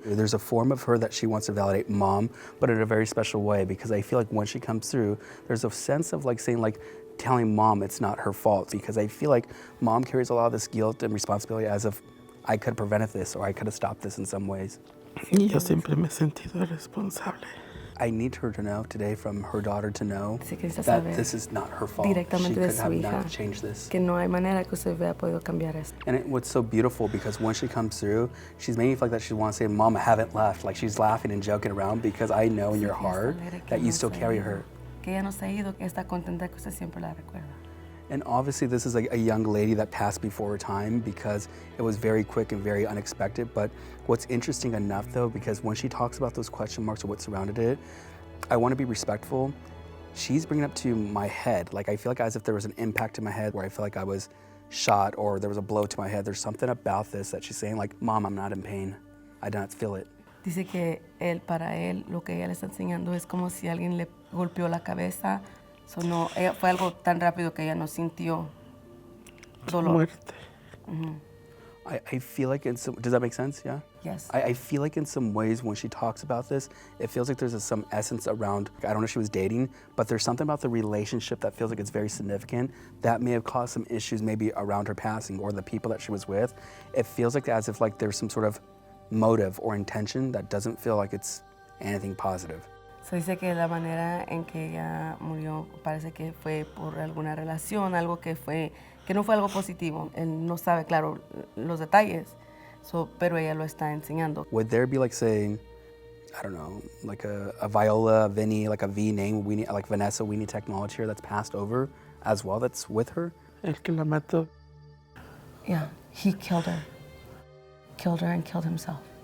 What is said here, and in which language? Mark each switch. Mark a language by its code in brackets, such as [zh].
[en] There's a form of her that she wants to validate mom, but in a very special way, because I feel like when she comes through, there's a sense of like saying like, telling mom it's not her fault, because I feel like mom carries a lot of this guilt and responsibility as if I could have prevented this or I could have stopped this in some ways. [es] Y yo siempre me he sentido responsable. [en] I need her to know today, from her daughter to know that this is not her fault. She could have not changed this. [es] Que no hay manera que usted hubiera podido cambiar esto. [en] And what's so beautiful, because when she comes through, she's making me feel like that she wants to say, Mom, I haven't left. Like she's laughing and joking around because I know in your heart that you still carry her. [es] Que ella no se ha ido, que está contenta que usted siempre la recuerda. [en] And obviously this is like a young lady that passed before her time because it was very quick and very unexpected. But what's interesting enough though, because when she talks about those question marks or what surrounded it, I want to be respectful. She's bringing up to my head, like I feel like as if there was an impact to my head where I feel like I was shot or there was a blow to my head. There's something about this that she's saying like, Mom, I'm not in pain. I do not feel it. [es] Dice que para él, lo que ella le está enseñando es como si alguien le golpeó la cabeza. So no, fue algo tan rápido que ella no sintió dolor. Muerte. [en] I feel like in some, does that make sense? Yeah? Yes. I feel like in some ways when she talks about this, it feels like there's some essence around, I don't know if she was dating, but there's something about the relationship that feels like it's very significant that may have caused some issues maybe around her passing or the people that she was with. It feels like as if like there's some sort of motive or intention that doesn't feel like it's anything positive. [es] Se dice que la manera en que ella murió parece que fue por alguna relación, algo que no fue algo positivo. Él no sabe, claro, los detalles, pero ella lo está enseñando. [en] Would there be like saying, I don't know, like a Viola, Vinny, like a V name, like Vanessa, we need technology here that's passed over as well, that's with her? [es] El que la mató. [en] Yeah, he killed her. Killed her and killed himself.